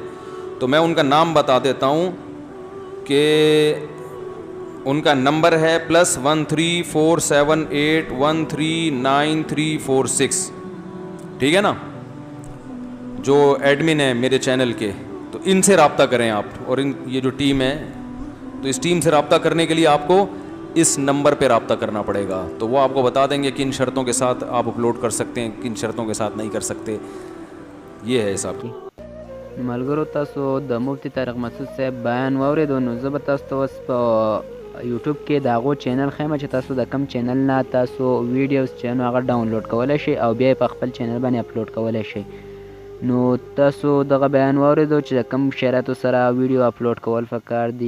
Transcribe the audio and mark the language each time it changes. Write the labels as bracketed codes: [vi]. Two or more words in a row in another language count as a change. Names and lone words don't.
[ur] تو میں ان کا نام بتا دیتا ہوں کہ ان کا نمبر ہے +13478139346، ٹھیک ہے نا، جو ایڈمن ہیں میرے چینل کے. تو ان سے رابطہ کریں آپ، اور یہ جو ٹیم ہے تو اس ٹیم سے رابطہ کرنے کے لیے آپ کو اس نمبر پہ رابطہ کرنا پڑے گا. تو وہ آپ کو بتا دیں گے کن شرطوں کے ساتھ آپ اپلوڈ کر سکتے ہیں، کن شرطوں کے ساتھ نہیں کر سکتے. یہ ہے حساب کی. [ps] ملګرو، تاسو د مفتي طارق مسعود صاحب بیان واورېدو، نو زه به تاسو ته اوس په یوټیوب کې د هغو چینل ښیم چې تاسو د کم چینل نه تاسو ویډیوز چې نو هغه ډاونلوډ کولی شئ او بیا یې په خپل چینل باندې اپلوډ کولی شئ. نو تاسو دغه بیان واورېدو چې د کوم شرایطو سره ویډیو اپلوډ کول پکار دي.